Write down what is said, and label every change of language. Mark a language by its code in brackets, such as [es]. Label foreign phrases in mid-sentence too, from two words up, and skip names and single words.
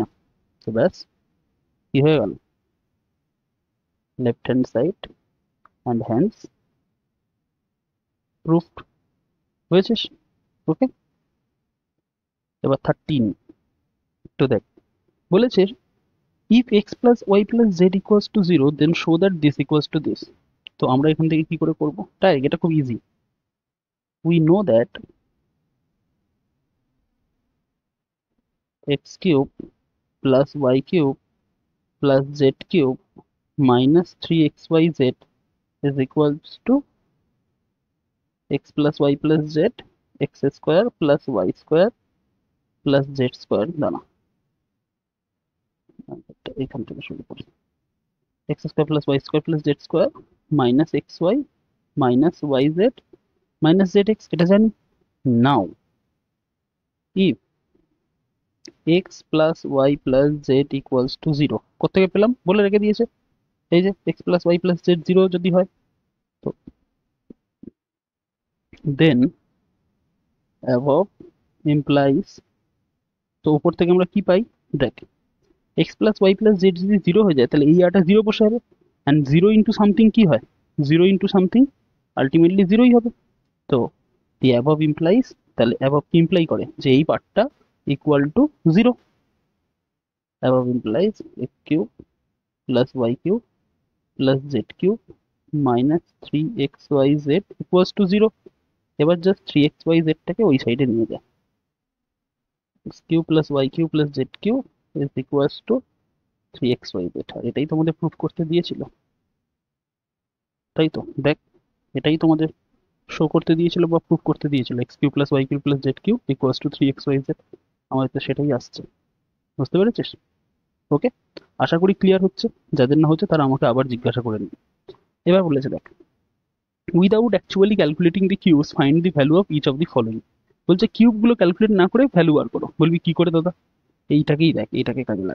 [bn] তো ব্যাস কি হয়ে গেল, [en] left hand side and hands proofed [bn] হয়েছে। [en] ওকে, [bn] এবার 13 তো দেখ, বলেছে [en] if x plus y plus z equals to 0 then show that this equals to this। [bn] তো আমরা এখান থেকে কি করে করব, তাই এটা খুব ইজি, [en] we know that x cube plus y cube plus z cube minus 3xyz is equals to x plus y plus z x square plus y square plus z square। [bn] দাঁড়া এখান থেকে শুরু করি, [en] x square plus y square plus z square minus xy minus yz minus zx, [bn] এটা জানি। [en] নাও if x plus y plus z equals to 0 [bn] কোথেকে পেলাম, বলে রেখে দিয়েছে, এই যে [en] x plus y plus z 0 [bn] যদি হয়, তো [en] then above implies, [bn] তো উপর থেকে আমরা কি পাই, দেখ x plus y plus z যদি 0 হয়ে যায় তাহলে এই আটা 0 বসে যাবে, [en] and 0 into something [bn] কি হয়, [en] 0 into something [bn] আলটিমেটলি 0ই হবে। [en] তো the above implies, [bn] তাহলে above কি ইমপ্লাই করে যে এই পার্টটা [en] equal to 0, above implies x cube plus y cube plus z cube minus 3xyz equals to 0। [bn] এবার জাস্ট 3xyz টাকে ওই সাইডে নিয়ে যায়, [en] x cube plus y cube plus z cube is equals to 3xyz, [bn] আর এটাই তোমাদের প্রুফ করতে দিয়েছিল, তাই তো দেখ এটাই তোমাদের শো করতে দিয়েছিল বা প্রুফ করতে দিয়েছিল, [en] x cube plus y cube plus z cube equals to 3xyz, [bn] আমাদের তো সেটাই আসছে, বুঝতে পেরেছিস? ওকে, আশা করি ক্লিয়ার হচ্ছে, যাদের না হচ্ছে তারা আমাকে আবার জিজ্ঞাসা করে নিন। এবার বলেছে দেখ, [en] without actually calculating the cubes find the value of each of the following. [bn] বলছে কিউবগুলো ক্যালকুলেট না করে ভ্যালু বার করো। বলবি কি করে দাদা, এইটাকেই দেখ, এইটাকে কাজে লাগা।